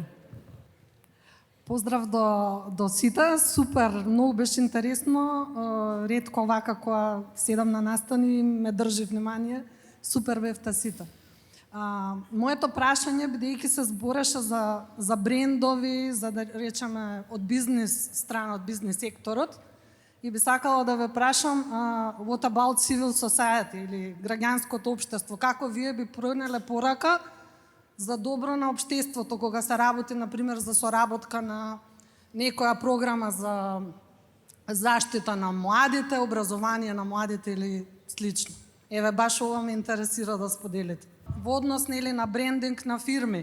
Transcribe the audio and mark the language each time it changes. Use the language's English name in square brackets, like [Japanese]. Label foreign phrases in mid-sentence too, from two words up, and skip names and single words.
[Macedonian] Поздрав до сите, супер, многу беше интересно, ретко вака кога седам на настани ме држи внимание, супер бевте сите. Моето прашање, бидејќи се збореше за брендови, за да речеме од бизнес страна, од бизнес секторот, и би сакала да ве прашам, [English] what about civil society [Macedonian] или граѓанското општество, како вие би пронеле порака за добро на општеството, кога се работи, например, за соработка на некоја програма за заштита на младите, образование на младите или слично. Еве, баш ова ме интересира да споделите. Во однос нели на брендинг на фирми.